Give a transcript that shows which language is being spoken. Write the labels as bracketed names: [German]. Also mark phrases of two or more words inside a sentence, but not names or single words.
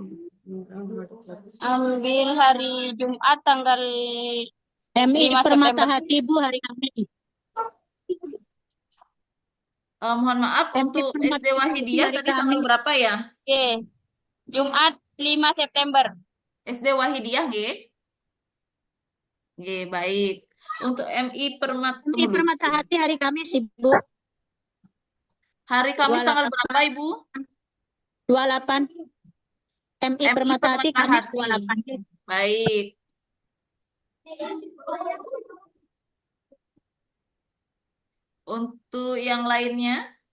[Indonesian] ambil hari Jumat tanggal MI 5 Permata September. Hati, Bu, hari Kamis. Mohon maaf, MI untuk Permata SD Wahidiyah hari tadi tanggal Kamis. berapa ya? Oke. Jumat 5 September. SD Wahidiyah, nggih? Nggih, baik. Untuk MI Permata, MI Permata Hati hari Kamis, Ibu. hari Kamis tanggal 28. berapa, Ibu? 28. MI Permata Hati Kamis 28. Baik. Untuk yang lainnya,